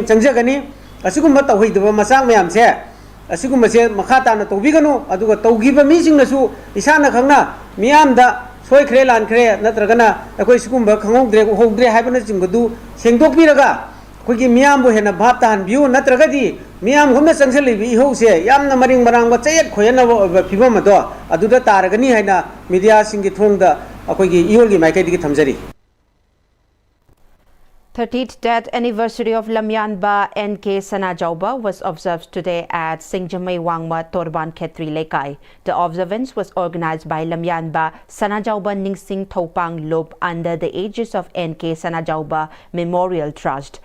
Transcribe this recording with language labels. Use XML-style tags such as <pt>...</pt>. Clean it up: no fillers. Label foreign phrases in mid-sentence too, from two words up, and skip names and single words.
<mni>ꯆꯪꯖꯒꯅꯤ ꯑꯁꯤꯒꯨꯝꯕ ꯇꯧꯍꯩꯗꯕ ꯃꯆꯥꯛ ꯃꯌꯥꯝꯁꯦ ꯑꯁꯤꯒꯨꯝꯕꯁꯦ ꯃꯈꯥ ꯇꯥꯅ ꯇꯧꯕꯤꯒꯅꯨ ꯑꯗꯨꯒ ꯇꯧꯈꯤꯕ ꯃꯤꯁꯤꯡꯅꯁꯨ ꯏꯁꯥꯅ ꯈꯪꯅ ꯃꯤꯌꯥꯝꯗ ꯁꯣꯏꯈ꯭ꯔꯦ ꯂꯥꯟꯈ꯭ꯔꯦ ꯅꯠꯇ꯭ꯔꯒꯅ ꯑꯩꯈꯣꯏ ꯁꯤꯒꯨꯝꯕ ꯈꯪꯍꯧꯗ꯭ꯔꯦ ꯎꯍꯧꯗ꯭ꯔꯦ ꯍꯥꯏꯕꯅꯆꯤꯡꯕꯗꯨ ꯁꯦꯡꯗꯣꯛꯄꯤꯔꯒ ꯑꯩꯈꯣꯏꯒꯤ ꯃꯤꯌꯥꯝꯕꯨ ꯍꯦꯟꯅ ꯚꯥꯞ ꯇꯥꯍꯟꯕꯤꯌꯨ ꯅꯠꯇ꯭ꯔꯒꯗꯤ ꯃꯤꯌꯥꯝꯒꯨꯝꯅ ꯆꯪꯁꯤꯜꯂꯤꯕ ꯏꯍꯧꯁꯦ ꯌꯥꯝꯅ ꯃꯔꯤꯡ ꯃꯔꯥꯡꯕ ꯆꯌꯦꯠ ꯈꯣꯏꯌꯦꯠꯅꯕ ꯑꯣꯏꯕ ꯐꯤꯕꯝ ꯑꯗꯣ ꯑꯗꯨꯗ ꯇꯥꯔꯒꯅꯤ ꯍꯥꯏꯅ ꯃꯤꯗꯤꯌꯥꯁꯤꯡꯒꯤ ꯊꯣꯡꯗ ꯑꯩꯈꯣꯏꯒꯤ ꯏꯔꯣꯜꯒꯤ ꯃꯥꯏꯀꯩꯗꯒꯤ ꯊꯝꯖꯔꯤ</mni> <en>30th death anniversary of Lamyanba NK Sanajauba was observed today at Singjamai Wangma Torban Khetri Lekai. The observance was organized by Lamyanba Sanajauba Ningsing Thopang Lob under the aegis of NK Sanajauba Memorial Trust.</en>